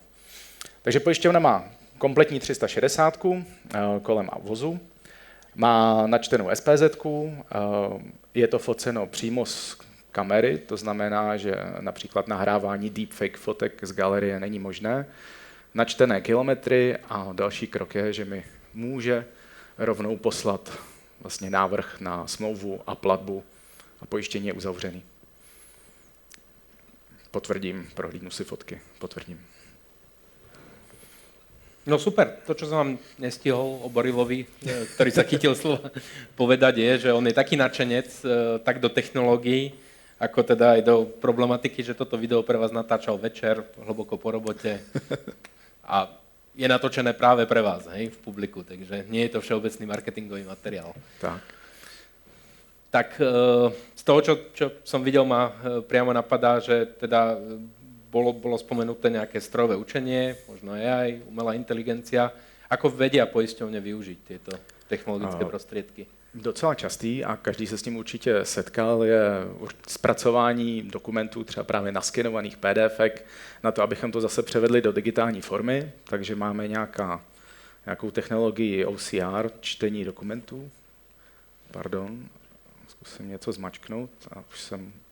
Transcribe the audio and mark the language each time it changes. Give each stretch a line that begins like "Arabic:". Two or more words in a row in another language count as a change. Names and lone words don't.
Czech: Takže pojišťovna má kompletní 360 kolem a vozu, má načtenou SPZ-ku, je to foceno přímo z kamery, to znamená, že například nahrávání deepfake fotek z galerie není možné, načtené kilometry a další krok je, že mi může rovnou poslat vlastně návrh na smlouvu a platbu a pojištění je uzavřený. Potvrdím, prohlídnu si fotky, potvrdím.
Slovak: No super, to, čo som vám nestihol o Borilovi, ktorý sa chytil slova povedať, je, že on je taký nadšenec tak do technológií, ako teda aj do problematiky, že toto video pre vás natáčal večer, hlboko po robote a je natočené práve pre vás, hej, v publiku, takže nie je to všeobecný marketingový materiál. Tak z toho, čo som videl, ma priamo napadá, že teda bolo spomenuté nejaké strojové učenie, možno AI, umelá inteligencia. Ako vedia poisťovne využiť tieto technologické prostriedky?
Czech: Docela častý a každý se s tím určitě setkal, je zpracování dokumentů, třeba právě naskenovaných PDFek, na to, abychom to zase převedli do digitální formy, takže máme nějakou technologii OCR, čtení dokumentů. Pardon, zkusím něco zmačknout a už jsem...